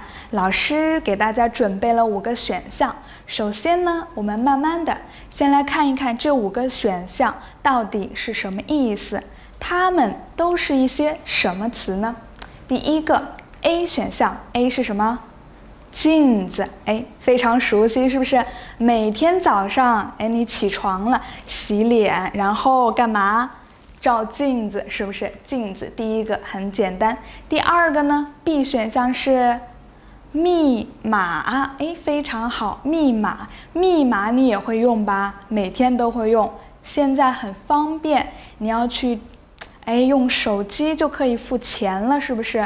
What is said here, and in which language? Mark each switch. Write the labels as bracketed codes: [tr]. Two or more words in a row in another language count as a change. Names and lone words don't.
[zh] 老師給大家準備了5個選項。首先呢，我們慢慢的先來看一看這5個選項到底是什麼意思，它們都是一些什麼詞呢？第1個 A 選項 ，A 是什麼？鏡子，非常熟悉，是不是？每天早上，你起床了，洗臉，然後幹嘛？照鏡子，是不是？鏡子第1個很簡單。第2個呢 ，B 選項是密碼，非常好，密碼你也會用吧？每天都會用，現在很方便，你要去用手機就可以付錢了，是不是？